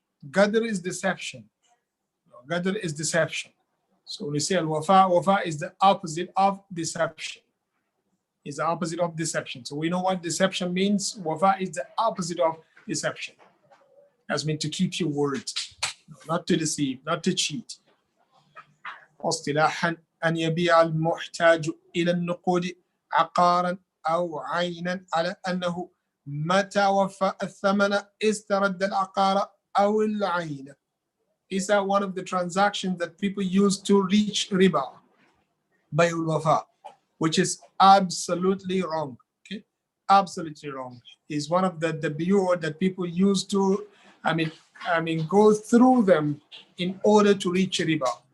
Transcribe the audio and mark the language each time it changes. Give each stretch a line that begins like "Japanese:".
English: Ghadr is deception. Ghadr is deception. So when we say al-wafa, wafa is the opposite of deception. Is the opposite of deception. So we know what deception means. Wafa is the opposite of deception. That's meant to keep your word, not to deceive, not to cheat.
Arabic: واصطلاحا أن يبيع المحتاج إلى النقود عقارا أو عينا على أنه متى وفى الثمن استرد العقار أو العين.
English: These are one of the transactions that people use to reach riba, bay'ul wafa, which is absolutely wrong. Okay, absolutely wrong. Is one of the biyu'ah that people use to, go through them in order to reach riba.